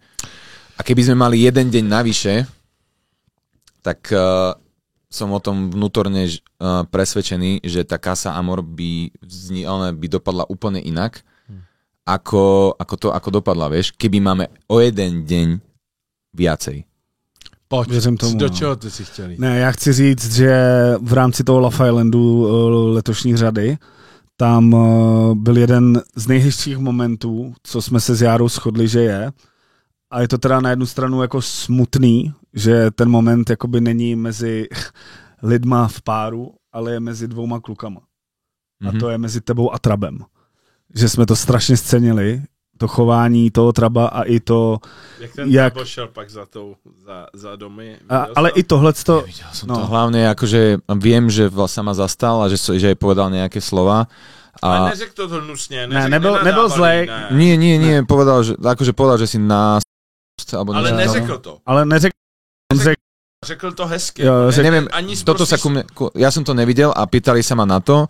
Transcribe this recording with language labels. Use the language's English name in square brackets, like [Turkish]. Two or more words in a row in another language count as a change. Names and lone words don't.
[Slovak] A keby sme mali jeden deň navyše, tak som o tom vnútorne presvedčený, že tá Casa Amor by dopadla úplne inak, ako dopadla, vieš, keby máme o jeden deň viacej. [Czech] Pojď, věřím tomu. Do čeho ty si chtěli? Ne, já chci říct, že v rámci toho Love Islandu letošní řady tam byl jeden z nejhezčích momentů, co jsme se s Járou shodli, že je. A je to teda na jednu stranu jako smutný, že ten moment jakoby není mezi lidma v páru, ale je mezi dvouma klukama. A to je mezi tebou a Trabem. Že jsme to strašně scenili, to chování toho Traba a i to... Jak ten šel pak za domy. Ale i tohleto... [Slovak] Nevidel som to. Hlavne akože viem, že sa ma zastal a že jej povedal nejaké slova. [Czech] Ale neřekl to hnusne. Nebyl zlej. [Slovak] Nie, povedal, že si nás... [Czech] Ale neřekl to. Ale neřekl... Řekl to hezky. [Slovak] Neviem, toto sa ja som to nevidel a pýtali sa ma na to.